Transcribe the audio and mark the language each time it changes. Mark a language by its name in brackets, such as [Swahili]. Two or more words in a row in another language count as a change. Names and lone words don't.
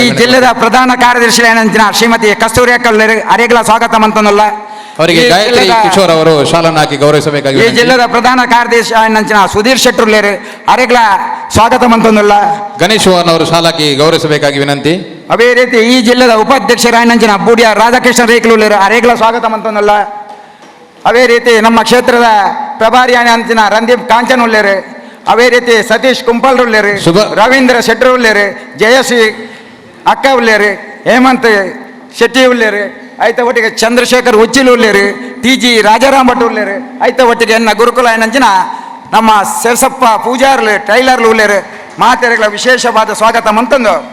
[Tulu] ಈ ಜಿಲ್ಲೆದ ಪ್ರಧಾನ ಕಾರ್ಯದರ್ಶಿ ಏನಂಚಿನ ಶ್ರೀಮತಿ ಕಸ್ತೂರಿ ಅಕ್ಕಲ್ಲೇರಿ ಅರೆಗೆಲ್ಲ ಸ್ವಾಗತ ಮಂತಂದಲ್ಲ. [Kannada] ಅವರಿಗೆ ಗಾಯತ್ರಿ ಕಿಶೋರ್ ಅವರು ಶಾಲನ್ನು ಹಾಕಿ ಗೌರವಿಸಬೇಕಾಗಿ. [Tulu] ಈ ಜಿಲ್ಲೆದ ಪ್ರಧಾನ ಕಾರ್ಯದರ್ಶಿ ಏನಂಚಿನ ಸುಧೀರ್ ಶೆಟ್ಟರ್ಲೇರಿ ಅರೆಗೆಲ್ಲ ಸ್ವಾಗತ ಮಂತಂದಲ್ಲ. [Kannada] ಗಣೇಶ್ ಮೋಹನ್ ಅವರು ಶಾಲಾ ಹಾಕಿ ಗೌರವಿಸಬೇಕಾಗಿ ವಿನಂತಿ. [Tulu] ಅದೇ ರೀತಿ ಈ ಜಿಲ್ಲೆದ ಉಪಾಧ್ಯಕ್ಷರಾಯನಂಚಿನ ಬೂಡಿಯ ರಾಧಾಕೃಷ್ಣ ರೇಖಲುಳ್ಳೇರು ಅರೆಗಳ ಸ್ವಾಗತ ಮಂತಂದಲ್ಲ. ಅದೇ ರೀತಿ ನಮ್ಮ ಕ್ಷೇತ್ರದ ಪ್ರಭಾರಿ ಅಂಚಿನ ರಂದೀಪ್ ಕಾಂಚನ್ ಉಳ್ಳೇರು, ಅದೇ ರೀತಿ ಸತೀಶ್ ಕುಂಪಲ್ ಉಳ್ಳೇರು, ರವೀಂದ್ರ ಶೆಟ್ಟರ್ ಉಳ್ಳೇರು, ಜಯಶ್ರೀ ಅಕ್ಕ ಉಳ್ಳೇರು, ಹೇಮಂತ್ ಶೆಟ್ಟಿ ಉಳ್ಳೇರು, ಐತ ಒಟ್ಟಿಗೆ ಚಂದ್ರಶೇಖರ್ ಉಚ್ಚಿಲ್ ಉಳ್ಳೇರು, TG ರಾಜಾರಾಮ್ ಭಟ್ ಉಳ್ಳೇರು, ಐತ ಒಟ್ಟಿಗೆ ಎನ್ನ ಗುರುಕುಲ ಏನಂಚಿನ ನಮ್ಮ ಸೆರ್ಸಪ್ಪ ಪೂಜಾರ್ಲು ಟೈಲರ್ಲು ಉಳ್ಳೇರು ಮಾತೆರೆಗಳ ವಿಶೇಷವಾದ ಸ್ವಾಗತ ಮಂತಂದು